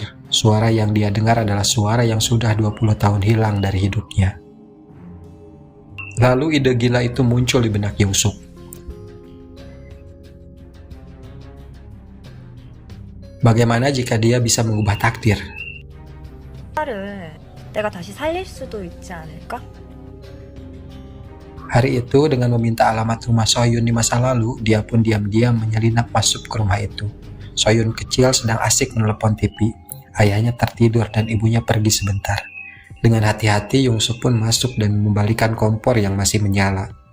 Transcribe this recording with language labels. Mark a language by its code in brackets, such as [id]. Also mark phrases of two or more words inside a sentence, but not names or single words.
[id] Suara yang dia dengar adalah suara yang sudah 20 tahun hilang dari hidupnya. Lalu ide gila itu muncul di benak Yongsuk. Bagaimana jika dia bisa mengubah takdir? [ko] 딸을 내가 다시 살릴 수도 있지 않을까? [id] Hari itu, dengan meminta alamat rumah Soyun di masa lalu, dia pun diam-diam menyelinap masuk ke rumah itu. Soyun kecil sedang asik menelepon TV. Ayahnya tertidur dan ibunya pergi sebentar. Dengan hati-hati, Yongsuk pun masuk dan membalikan kompor yang masih menyala.